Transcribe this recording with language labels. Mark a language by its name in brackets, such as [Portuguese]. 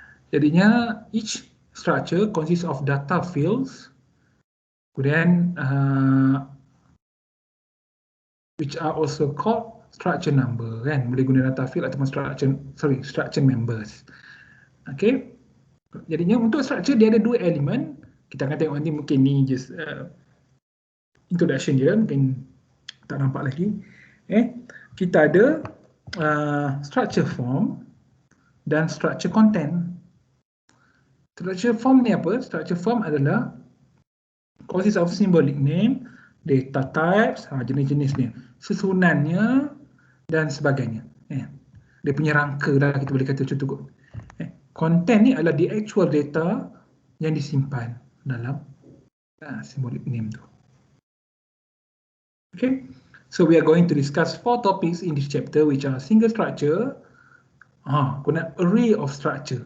[English] Jadinya each structure consists of data fields, kemudian which are also called structure number, kan? [Malay] Boleh guna data field ataupun structure members. Okay. Jadinya untuk structure dia ada dua elemen. Kita akan tengok nanti, mungkin ni [English] just introduction [Malay] je, mungkin tak nampak lagi. Kita ada structure form dan structure content. Structure form ni apa? Structure form adalah [English] consists of symbolic name, data types, [Malay] jenis-jenis ni, susunannya dan sebagainya. Dia punya rangka lah, kita boleh kata macam tu kot. Content ni adalah [English] the actual data [Malay] yang disimpan dalam symbolic name tu. [English] Okay, so we are going to discuss 4 topics in this chapter, which are single structure, guna array of structure.